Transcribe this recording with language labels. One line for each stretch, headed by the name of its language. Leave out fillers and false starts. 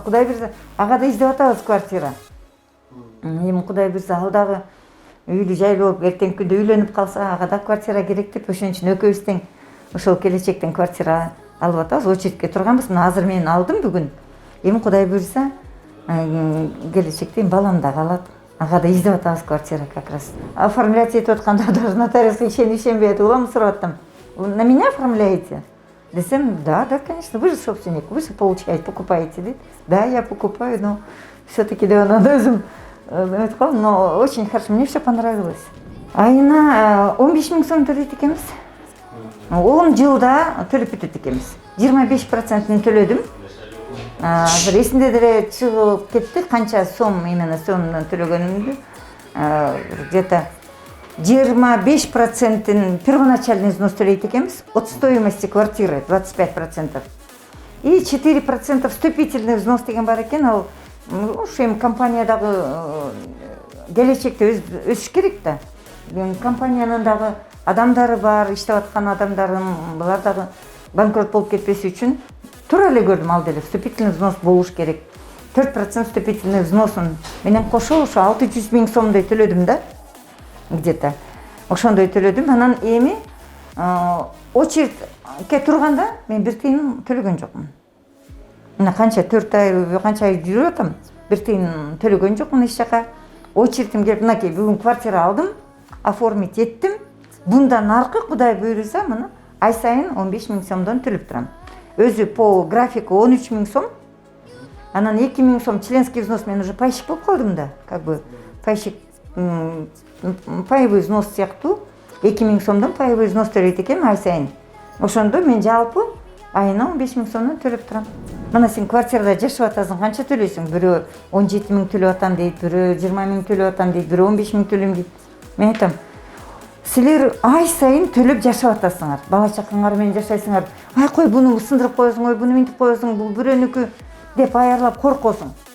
Kyrgyz: Кудай буйруса, ага да издеп атабыз квартира. Эми Кудай буйруса, ал дагы үйлүү жайлуу болуп, эртеңки күндө үйлөнүп калса, ага да квартира керек деп, ошон үчүн экөөбүз тең ошол келечектен квартира алып атабыз, очередке турганбыз. Мына азыр мен алдым бүгүн. Эми Кудай буйруса, келечекте балам дагы алат. Ага да издеп атабыз квартира
Russian: как раз.
Kyrgyz: Оформлять этип атканда даже нотариуска ишенбей атып, уламы сурап аттым.
Russian: На меня оформляете? Десем, да, конечно, вы же собственник, вы же получаете, покупаете, да? Да, я покупаю, но все-таки да, надо
Kyrgyz: өзүм,
Russian: но очень хорошо, мне все понравилось.
Kyrgyz: Айына 15 000 сом төлөйт экенбиз. 10 жылда төлөп бүтөт экенбиз. 25%-ын төлөдүм. Бир эсимде деле чыгып кетти, канча сом именно сомдон төлөгөнүмдү.
Russian: Где-то 25% первоначальный взнос
Kyrgyz: төлөйт экенбиз,
Russian: от стоимости квартиры 25%. И 4% вступительный взнос
Kyrgyz: деген бар экен. Ал ушу эми компаниядагы келечекте өсүш керек да. Компаниянын дагы адамдары бар, иштеп аткан адамдарын, булар дагы банкрот болуп кетпеси үчүн туура эле көрдүм, ал деле вступительный взнос болуш керек. 4% вступительный взносун менен кошо ошо 600 000 сомдой төлөдүм да. Где-то ошондой төлөдүм. Анан эми очередке турганда мен бир тыйын төлөгөн жокмун. Мына канча 4 ай, канча ай жүрүп атам, бир тыйын төлөгөн жокмун эч жака. Очередим келип, мынакей бүгүн квартира алдым, оформить еттим.
Turkish: Bundan arka
Kyrgyz: Кудай буйруса, мына ай сайын 15 000 сомдон төлөп турам. Өзү
Russian: по графику
Kyrgyz: 13 000 сом. Анан 2 000 сом членский взнос, мен уже пайщик болуп калдым да,
Russian: как бы
Kyrgyz: пайщик паевой взнос сыяктуу 2 000 сомдон паевой взнос төлөйт экен ай сайын. Ошондо мен жалпы айына 15 000 сомдон төлөп турам. Мына сен квартирада жашап атасың, канча төлөйсүң? Бирөө 17 000 төлөп атам дейт, бирөө 20 000 төлөп атам дейт, бирөө 15 000 төлөйм дейт. Мен айтам, силер ай сайын төлөп жашап атасыңар, бала чакаңар менен жашайсыңар. Ай кой, буну сындырып коесуң, ой буну минтип коесуң, бул бирөөнүкү деп аярлап коркосуң.